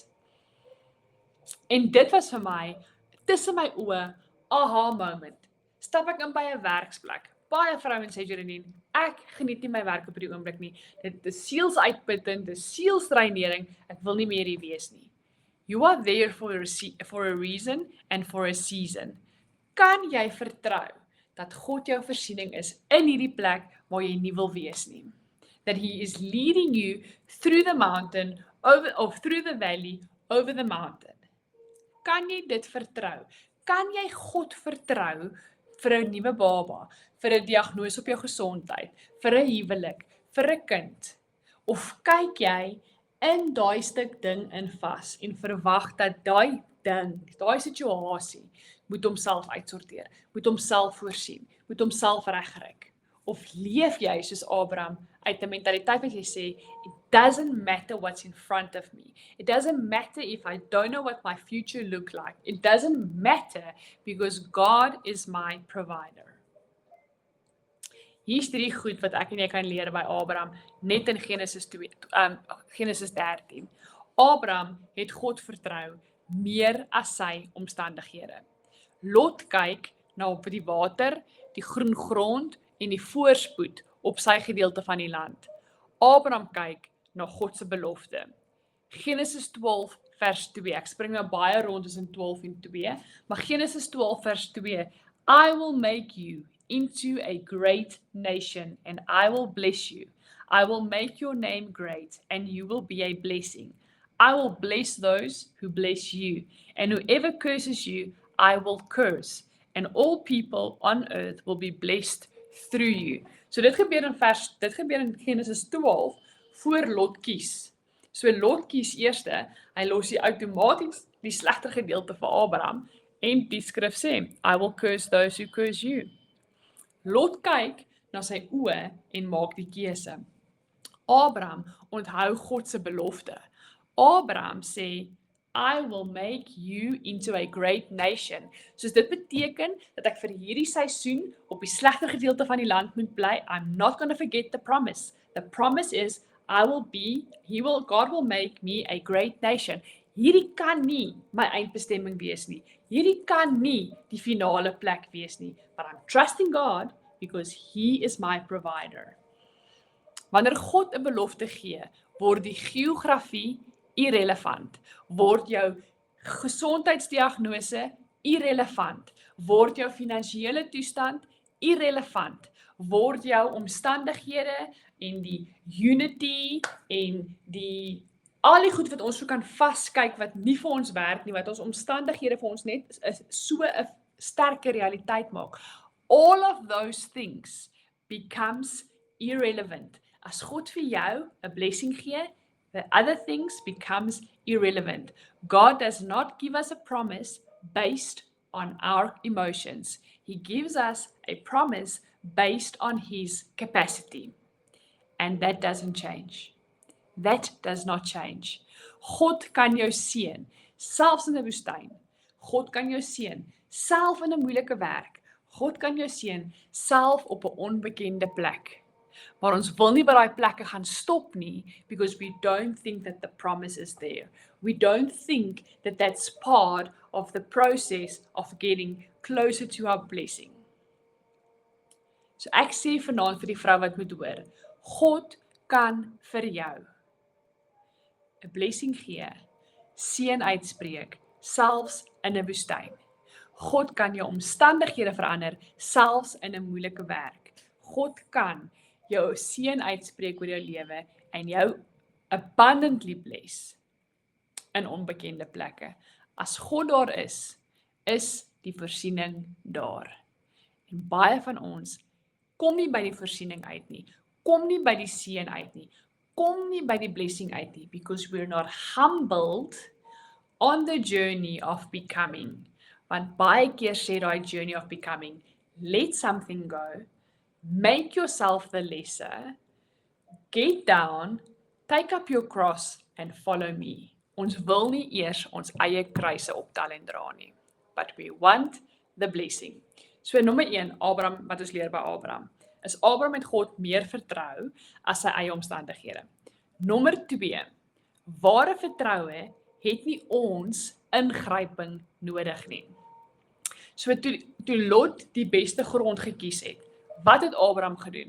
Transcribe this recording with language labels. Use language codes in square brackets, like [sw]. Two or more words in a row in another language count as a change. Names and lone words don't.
[af] En dit was vir my, tussen my oë, aha moment. Stap ek in by 'n werksplek. Baie vrouens sê Jeronine, ek geniet nie my werk op die oomblik nie. Dit is sielsuitputtend, dit is sielsdreinering, ek wil nie meer hier wees nie. [en] You are there for a reason and for a season. [af] Kan jy vertrou dat God jou voorsiening is in hierdie plek waar jy nie wil wees nie? [en] That he is leading you through the mountain, through the valley, over the mountain. [af] Kan jy dit vertrou? Kan jy God vertrou vir 'n nuwe baba, vir 'n diagnose op jou gesondheid, vir 'n huwelik, vir 'n kind? Of kyk jy in daai stuk ding in vas en verwag dat daai ding, daai situasie moet homself uitsorteer, moet homself voorsien, moet homself regkry? Of leef jy soos Abraham uit 'n mentaliteit wat jy sê, [en] it doesn't matter what's in front of me. It doesn't matter if I don't know what my future look like. It doesn't matter because God is my provider. [af] Hier's 3 goed wat ek en jy kan leer by Abraham, net in Genesis 13. Abraham het God vertrou meer as sy omstandighede. Lot kyk na op die water, die groen grond en die voorspoed op sy gedeelte van die land. Abraham kyk na God se belofte. Genesis 12 vers 2. Ek spring nou baie rond tussen 12 en 2, maar Genesis 12 vers 2. [en] I will make you into a great nation and I will bless you. I will make your name great and you will be a blessing. I will bless those who bless you and whoever curses you, I will curse. And all people on earth will be blessed through you. [af] So dit gebeur in Genesis 12 voor Lot kies. So Lot kies eerste, hy los die outomaties die slegter gedeelte vir Abraham en die skrif sê, [en] I will curse those who curse you. [af] Lot kyk na sy oë en maak die keuse. Abraham onthou God se belofte. Abraham sê, [en] I will make you into a great nation. [af] So dit beteken dat ek vir hierdie seisoen op die slegter gedeelte van die land moet bly. [en] I'm not going to forget the promise. The promise is God will make me a great nation. [af] Hierdie kan nie my eindbestemming wees nie. Hierdie kan nie die finale plek wees nie. [en] But I'm trusting God because he is my provider. [af] Wanneer God 'n belofte gee, word die geografie irrelevant, word jou gesondheidsdiagnose irrelevant, word jou finansiële toestand irrelevant, word jou omstandighede en die unity en die al die goed wat ons so kan vaskyk, wat nie vir ons werk nie, wat ons omstandighede vir ons net so 'n sterke realiteit maak. [en] All of those things becomes irrelevant. [af] As God vir jou 'n blessing gee, [en] the other things becomes irrelevant. God does not give us a promise based on our emotions. He gives us a promise based on His capacity. And that doesn't change. That does not change. [af] God kan jou seën, selfs in 'n woestyn. God kan jou seën, self in 'n moeilike werk. God kan jou seën, self op 'n onbekende plek. Maar ons wil nie by daai plekke gaan stop nie, [en] because we don't think that the promise is there. We don't think that that's part of the process of getting closer to our blessing. [af] So ek sê vanaand vir die vrou wat moet hoor, God kan vir jou 'n blessing gee, seën uitspreek, selfs in 'n woestyn. God kan jou omstandighede verander, selfs in 'n moeilike werk. God kan jou seën uitspreek oor jou lewe en jou [en] abundantly bless [af] in onbekende plekke. As God daar is die voorsiening daar. En baie van ons kom nie by die voorsiening uit nie, kom nie by die seën uit nie, kom nie by die blessing uit nie, [en] because we're not humbled on the journey of becoming. [af] Want baie keer sê daai [en] journey of becoming, let something go, make yourself the lesser, get down, take up your cross and follow me. [af] Ons wil nie eers ons eie kruise optel en dra nie, [en] but we want the blessing. [af] So nommer 1, Abraham, wat ons leer by Abraham, is Abraham met God meer vertrou as sy eie omstandighede. Nommer 2, ware vertroue het nie ons ingryping nodig nie. So toe Lot die beste grond gekies het, wat het Abraham gedoen?